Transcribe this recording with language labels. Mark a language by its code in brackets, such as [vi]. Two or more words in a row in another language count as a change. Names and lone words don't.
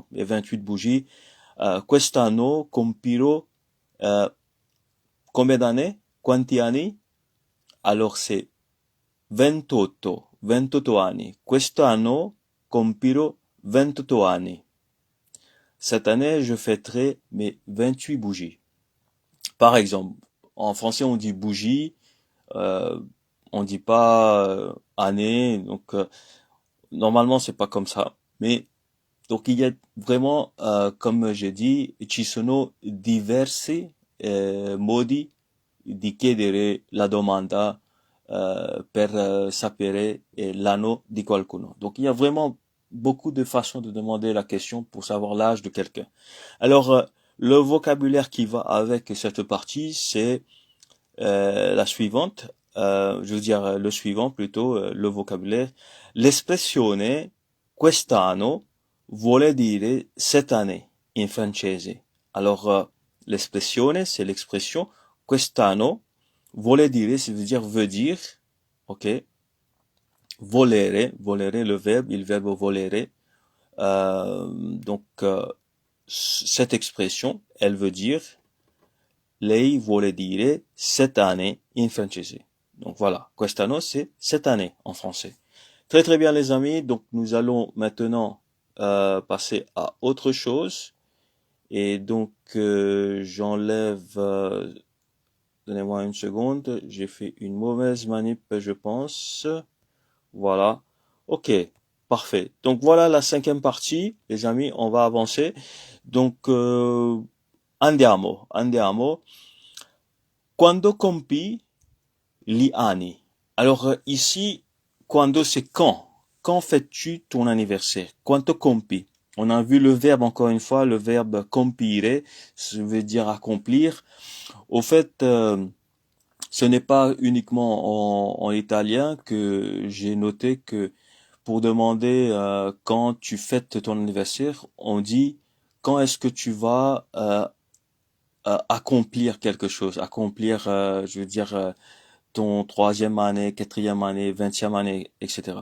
[fr] Les 28 bougies. [it] Quest'anno compirò [fr] combien d'années? [it] Quanti anni? [fr] Alors, c'est 28 anni. [it] Quest'anno compirò 28 anni. [fr] Cette année, je fêterai mes 28 bougies. Par exemple, en français, on dit bougie, on dit pas année, donc normalement, c'est pas comme ça. Mais donc il y a vraiment, comme j'ai dit, [it] ci sono diversi modi di chiedere la domanda per sapere l'anno di qualcuno. [fr] Donc il y a vraiment beaucoup de façons de demander la question pour savoir l'âge de quelqu'un. Alors le vocabulaire qui va avec cette partie, c'est la suivante. Je veux dire le suivant plutôt, le vocabulaire. [it] L'espressione quest'anno vuole dire [fr] cette année [it] in francese. [fr] Alors l'espressione, c'est l'expression [it] quest'anno vuole dire, [fr] ça veut dire, ok. Volere, le verbe, il verbe volere. Donc cette expression, elle veut dire [it] lei vuole dire [fr] cette année [it] in francese. [fr] Donc voilà, quest'anno c'est cette année en français. Très très bien les amis, donc nous allons maintenant passer à autre chose. Et donc j'enlève, donnez-moi une seconde, j'ai fait une mauvaise manip je pense. Voilà, ok, parfait. Donc voilà la 5e partie, les amis, on va avancer. Donc andiamo. [it] Quando compi gli anni. [fr] Alors ici, quando c'est quand. Quand fêtes-tu ton anniversaire? [it] Quanto compi. [fr] On a vu le verbe encore une fois, le verbe compire, ça veut dire accomplir. Au fait, ce n'est pas uniquement en italien que j'ai noté que pour demander quand tu fêtes ton anniversaire, on dit quand est-ce que tu vas accomplir quelque chose, accomplir, je veux dire, ton 3e année, 4e année, 20e année, etc.